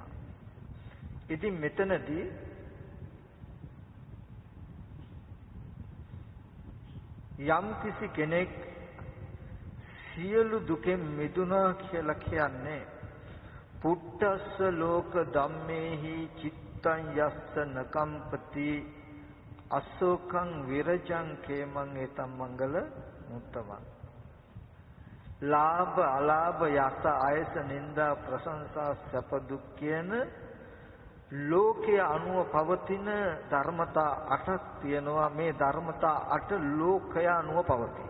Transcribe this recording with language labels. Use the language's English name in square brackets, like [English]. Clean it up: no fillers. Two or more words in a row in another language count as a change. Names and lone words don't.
[Sinhala] ඉතින් මෙතනදී යම් කිසි කෙනෙක් සියලු දුකෙන් මිදුණා කියලා කියන්නේ [Pali] පුට්ටස්ස ලෝක ධම්මේහි චිත්තං යස්ස නකම්පති අසෝකං විරජං කේමං ඒතම් මංගල මුත්තමං. [Sinhala] ලාභ අලාභ යස ආයස නිന്ദා ප්‍රශංසා සැප දුක් කියන ලෝකයේ අනුව පවතින ධර්මතා 8ක් තියෙනවා. මේ ධර්මතා 8 ලෝකය අනුව පවතී.